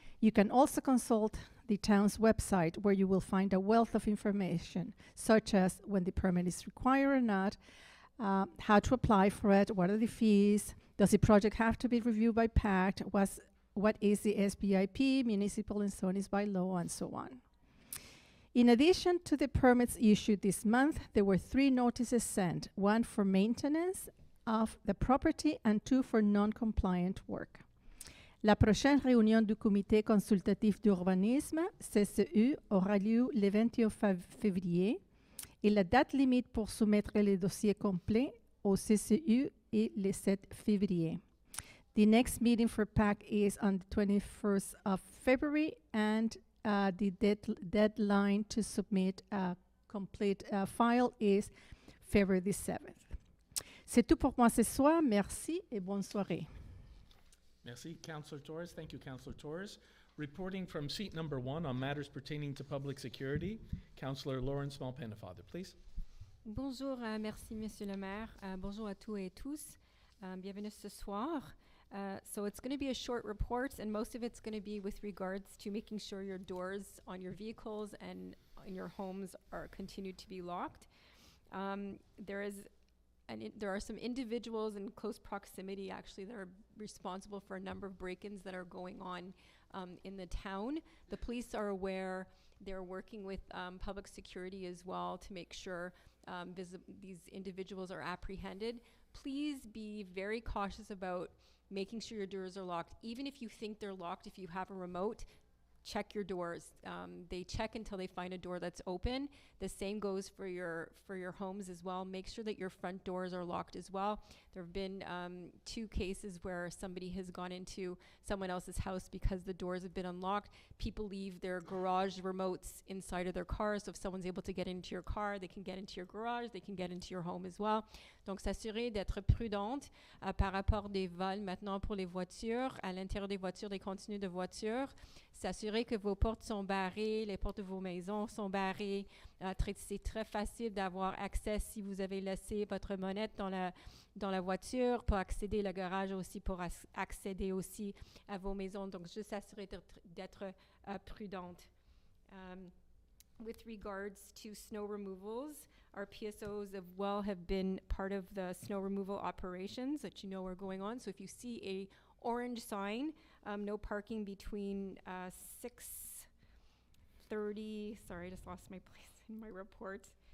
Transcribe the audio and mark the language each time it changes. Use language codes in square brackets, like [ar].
[en] You can also consult the town's website, where you will find a wealth of information, such as when the permit is required or not, how to apply for it, what are the fees, does the project have to be reviewed by PACT, what is the SBIP, municipal and zoning by law, and so on. In addition to the permits issued this month, there were 3 notices sent, 1 for maintenance of the property and 2 for non-compliant work. [fr] La prochaine réunion du Comité consultatif d'urbanisme, CCU, aura lieu le 21 février et la date limite pour soumettre les dossiers complets au CCU est le 7 février. [en] The next meeting for PAC is on the 21st of February, and the deadline to submit a complete file is February the 7th. [fr] C'est tout pour moi ce soir. Merci et bonne soirée. Merci, Councillor Torres. [en] Thank you, Councillor Torres. Reporting from seat number 1 on matters pertaining to public security, Councillor Lauren Small-Pennefather, please. [fr] Bonjour, merci Monsieur le maire. Bonjour à tous et tous. Bienvenue ce soir. [en] So it's going to be a short report, and most of it's going to be with regards to making sure your doors on your vehicles and in your homes are continued to be locked. There are some individuals in close proximity, actually, that are responsible for a number of break-ins that are going on in the town. The police are aware. They're working with public security as well to make sure these individuals are apprehended. Please be very cautious about making sure your doors are locked. Even if you think they're locked, if you have a remote, check your doors. They check until they find a door that's open. The same goes for your homes as well. Make sure that your front doors are locked as well. There have been 2 cases where somebody has gone into someone else's house because the doors have been unlocked. People leave their garage remotes inside of their cars. So if someone's able to get into your car, they can get into your garage, they can get into your home as well. [fr] Donc, s'assurer d'être prudente par rapport des vols maintenant pour les voitures, à l'intérieur des voitures, des contenus de voitures. S'assurer que vos portes sont barrées, les portes de vos maisons sont barrées. C'est très facile d'avoir accès si vous avez laissé votre monnaie dans la voiture pour accéder au garage aussi, pour accéder aussi à vos maisons. Donc, juste s'assurer d'être prudente. [en] With regards to snow removals, our PSOs have been part of the snow removal operations that you know are going on. So if you see a orange sign, no parking between 6:30, sorry, I just lost my place in my report.